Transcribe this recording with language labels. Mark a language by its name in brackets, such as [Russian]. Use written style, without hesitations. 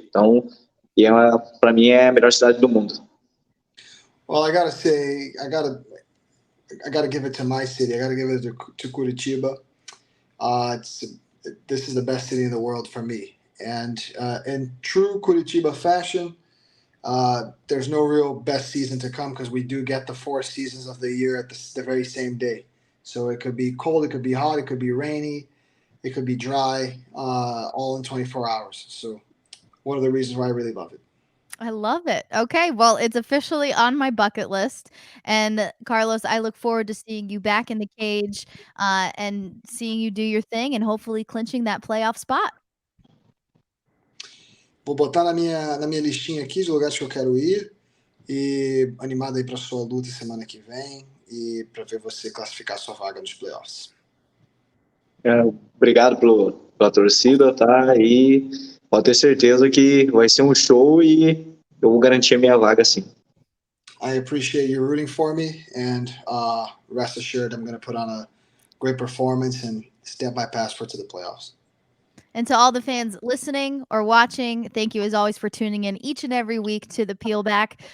[Portuguese] Então, para mim é a melhor cidade do mundo. [English] Well, I gotta say, I gotta give it to my city. I gotta give it to Curitiba. This is the best city in the world for me. And in true Curitiba fashion, there's no real best season to come because we do get the 4 seasons of the year at the very same day. So it could be cold, it could be hot, it could be rainy, it could be dry, all in 24 hours. So one of the reasons why I really love it. I love it. Okay, well, it's officially on my bucket list. And Carlos, I look forward to seeing you back in the cage and seeing you do your thing and hopefully clinching that playoff spot. [Portuguese] Vou botar na minha listinha aqui de lugares que eu quero ir e animado aí para sua luta semana que vem e para ver você classificar sua vaga nos playoffs. Obrigado pela torcida, tá? E pode ter certeza que vai ser um show e eu vou garantir a minha vaga, sim. [English] I appreciate you rooting for me, and rest assured I'm going to put on a great performance and stamp my passport to the playoffs. And to all the fans listening or watching, thank you as always for tuning in each and every week to the Peel Back.